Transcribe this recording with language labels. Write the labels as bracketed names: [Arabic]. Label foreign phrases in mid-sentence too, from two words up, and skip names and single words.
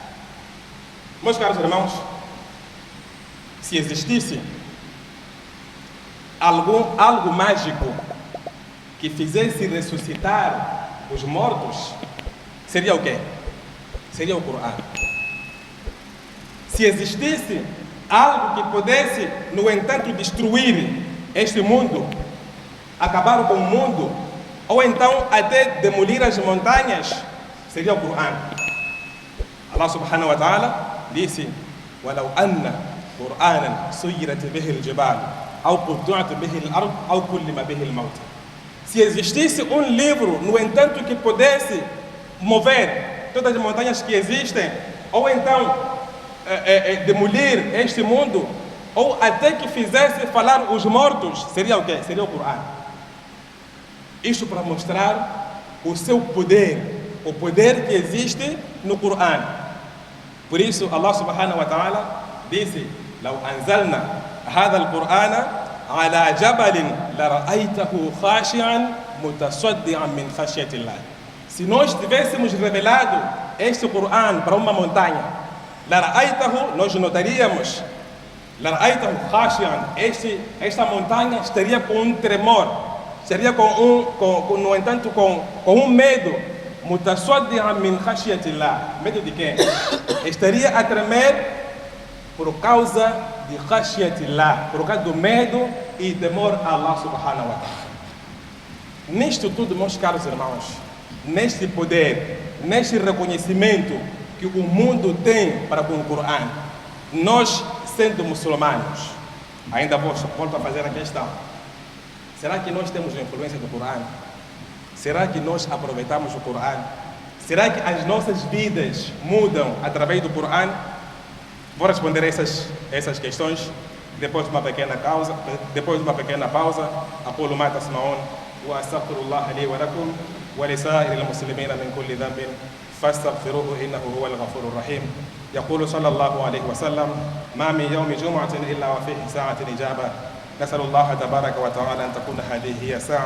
[Portuguese] Meus caros irmãos, se existisse algo mágico que fizesse ressuscitar os mortos, seria o quê? Seria o Corão. Se existisse algo que pudesse, no entanto, destruir este mundo, acabar com o mundo, ou então até demolir as montanhas, seria o Corão. [Arabic] الله سبحانه وتعالى disse: وَلَوْ أَنَّ قُرْآنًا سُيِّرَتْ بِهِ الْجِبَالُ أَوْ قُطِّعَتْ بِهِ الْأَرْضُ أَوْ كُلِّمَ بِهِ الْمَوْتِ. [Portuguese] Se existisse um livro, no entanto, que pudesse mover todas as montanhas que existem, ou então demolir este mundo, ou até que fizesse falar os mortos, seria o quê? Seria o Corão. Isto para mostrar o seu poder, o poder que existe no Corão. Por isso, [Arabic] الله سبحانه وتعالى disse: لو أنزلنا هذا القرآن على جبل لرأيته خاشعا متصدعا من خشية الله. [Portuguese] Se nós tivéssemos revelado este Corão para uma montanha, لرأيته, nós notaríamos, [Arabic] لرأيته خاشعا, [Portuguese] esta montanha estaria com um tremor, estaria no entanto com um medo, [Arabic] متصدعا من خشية الله. [Portuguese] Medo de quê? Estaria a tremer por causa de khashiyatillah, por causa do medo e temor a Allah subhanahu wa ta'ala. Nisto tudo, meus caros irmãos, neste poder, neste reconhecimento que o mundo tem para com o Corão, nós, sendo muçulmanos, ainda volto a fazer a questão: será que nós temos a influência do Corão? Será que nós aproveitamos o Corão? Será que as nossas vidas mudam através do Corão? Vou responder essas questões depois de uma pequena pausa. [Arabic] أقول ما تسمعون وأستغفر الله لي ولكم ولسائر المسلمين من كل ذنب فاستغفروه إنه هو الغفور الرحيم. يقول صلى الله عليه وسلم: ما من يوم جمعة إلا وفيه ساعة إجابة. نسأل الله تبارك وتعالى أن تكون هذه هي ساعة.